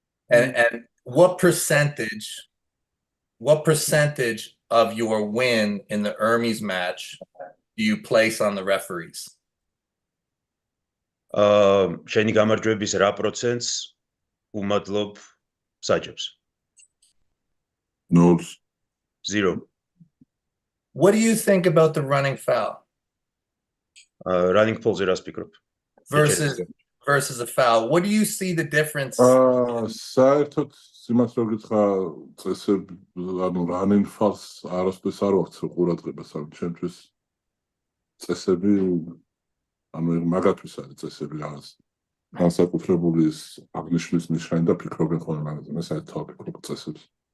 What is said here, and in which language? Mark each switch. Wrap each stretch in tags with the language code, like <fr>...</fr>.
<en>And what percentage of your win in the Hermes match do you place on the referees?</en> <ka>შენი გამარჯვების რა პროცენტს უმადლობ საჯებს?</ka> <en>0. 0. What do you think about the running foul? Running falls</en> <ka>რას ფიქრობ?</ka> <en>Versus a foul. What do you see the difference?</en> <ka>საერთოდ იმას რო გითხრა წესები, ანუ</ka> <en>running falls</en> <ka>არასდროს არ ვაქცევ ყურადღებას, ანუ ჩემთვის წესები, ანუ მაგათვის არის წესები რაღაც განსაკუთრებული აღნიშნვის ნიშანი და ფიქრობენ ხოლმე მაგაზე, მე საერთოდ ვფიქრობ წესებს.</ka>